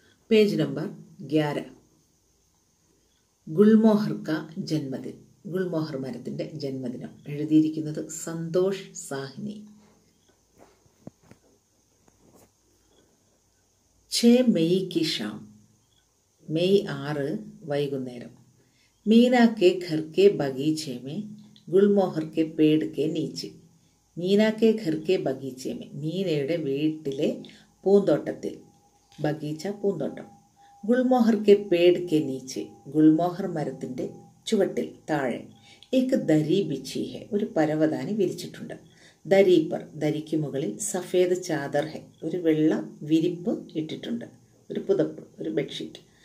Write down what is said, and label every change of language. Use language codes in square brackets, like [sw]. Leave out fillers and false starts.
[ml] Page number 11. [hi] ഗുൽമോഹർ കാ ജന്മദിൻ, [ml] ഗുൽമോഹർ മരത്തിന്റെ ജന്മദിനം. എഴുതിയിരിക്കുന്നത് സന്തോഷ് സാഹ്നി. [hi] 6 മെയ് की शाम, [ml] മെയ് 6 വൈകുന്നേരം. [hi] മീന के घर के बगीचे में गुलमोहर के पेड़ के नीचे. മീന के घर के बगीचे में, [ml] മീനയുടെ വീട്ടിലെ പൂന്തോട്ടത്തിൽ. ബഗീച്ച പൂന്തോട്ടം. [hi] ഗുൽമോഹർ കെ പേട് കെ നീച്ചെ, [ml] ഗുൽമോഹർ മരത്തിൻ്റെ ചുവട്ടിൽ താഴെ. [hi] ഏക്ക് ദരി ബിച്ചി ഹെ, [ml] ഒരു പരവതാനി വിരിച്ചിട്ടുണ്ട്. [hi] ദരി പർ, [ml] ദരിക്ക് മുകളിൽ [hi] സഫേദ് ചാദർ ഹെ, [ml] ഒരു വെള്ള വിരിപ്പ് ഇട്ടിട്ടുണ്ട്, ഒരു പുതപ്പ്, ഒരു ബെഡ്ഷീറ്റ്.